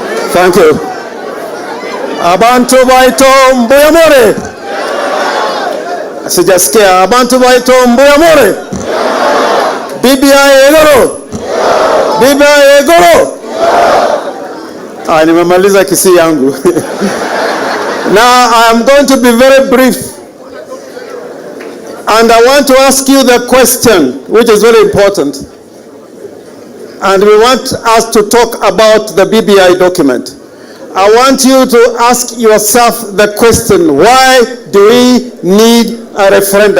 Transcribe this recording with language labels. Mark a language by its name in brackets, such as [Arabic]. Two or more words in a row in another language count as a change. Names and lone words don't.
[English] Thank you. [Gusii] Abantu baito mbuyamore. [Swahili] Sijasikia. [Gusii] Abantu baito mbuyamore. BBI egoro. BBI egoro. [Swahili] Nimemaliza kisi yangu. [English] Now I am going to be very brief. And I want to ask you the question, which is very important. And we want us to talk about the BBI document. I want you to ask yourself the question, why do we need a referendum?